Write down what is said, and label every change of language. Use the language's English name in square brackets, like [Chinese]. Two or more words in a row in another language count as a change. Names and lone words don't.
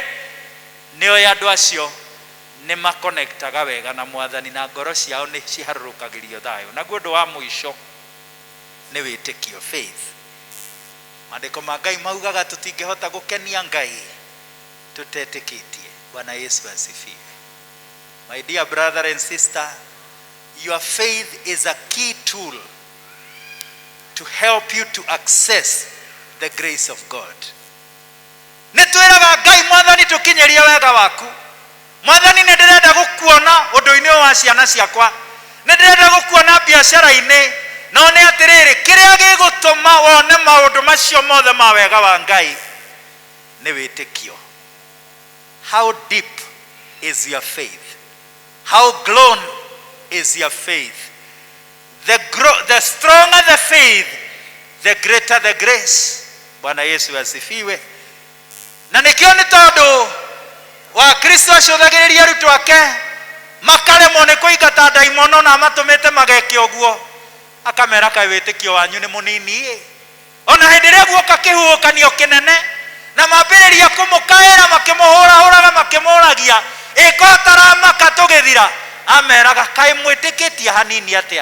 [Kikuyu] Nĩoĩ andũ acio nĩ makonektaga wega na Mwathani na ngoro ciao nĩ ciharũrũkagĩrio thayũ. Naguo ũndũ wa mũico nĩ wĩtĩkio, faith. Maandĩko ma Ngai maugaga tũtingĩhota gũkenia Ngai tũtetĩkĩtie. [Swahili] Bwana Yesu asifiwe. [English] My dear brother and sister, your faith is a key tool to help you to access the grace of God. [Kikuyu] Nĩtwĩraga Ngai, Mwathani tũkinyerie wega waku. Mwathani nĩ ndĩrenda gũkuona ũndũ-inĩ wa ciana ciakwa, nĩ ndĩrenda gũkuona biacara-inĩ, no nĩ atĩrĩrĩ, kĩrĩa gĩgũtũma wone maũndũ macio mothe ma wega wa Ngai nĩ wĩtĩkio. [English] How deep is your faith? How grown is your faith? The stronger the faith, the greater the grace. [Swahili] Bwana Yesu asifiwe. [Kikuyu] Na nĩkĩo nĩ tondũ wa Kristo acũthagĩrĩria arutwo ake makaremwo nĩ kũingata ndaimono na matũmĩte mageke ũguo, akamera kaĩ wĩtĩkio wanyu nĩ mũnini. Ona hĩndĩ ĩrĩa guoka kĩhuhũkanio kĩnene na mambĩrĩria kũmũkaĩra makĩmũhũrahũraga makĩmũragia, ĩko ataramaka tũgĩthira, ameraga kaĩ mwĩtĩkĩtie hanini atĩa.